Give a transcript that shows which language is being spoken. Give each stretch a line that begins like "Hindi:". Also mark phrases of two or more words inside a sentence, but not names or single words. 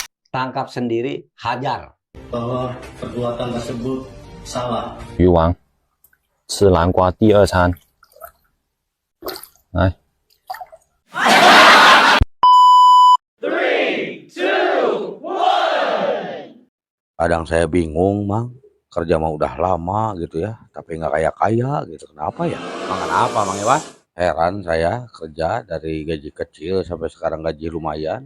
Indonesian: tangkap sendiri, hajar. Bahwa perbuatan tersebut salah.
Chinese: 鱼王吃南瓜第二餐，来。
Indonesian: Kadang saya bingung, Mang. Kerja mah udah lama gitu ya, tapi nggak kaya-kaya gitu. Kenapa ya? Emang kenapa, Mang Iwan? Heran saya kerja dari gaji kecil sampai sekarang gaji lumayan.